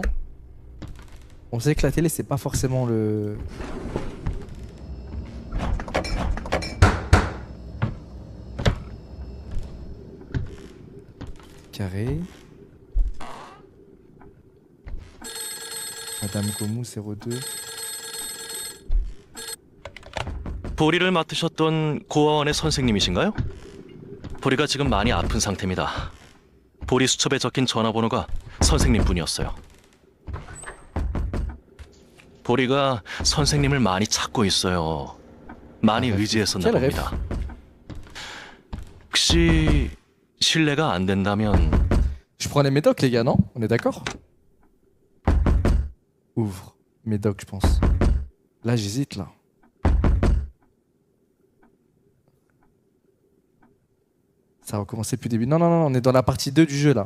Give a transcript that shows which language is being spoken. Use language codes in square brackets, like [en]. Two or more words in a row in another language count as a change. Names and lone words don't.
[fr] On sait que la télé c'est pas forcément le... Carré. Madame Gomu 02. [ko] 보리를 맡으셨던 고아원의 선생님이신가요? 보리가 지금 많이 아픈 상태입니다. 보리 수첩에 적힌 전화번호가 선생님 분이었어요. 보리가 선생님을 많이 찾고 있어요. 많이 의지했었나 [fr] quel rêve. [ko] 봅니다. 혹시 실례가 안 된다면 [fr] Je prends les médocs les gars, non? On est d'accord? Ouvre. Médoc je pense. Là j'hésite là. Ça a recommencé depuis le début. Non, non, non, on est dans la partie 2 du jeu là.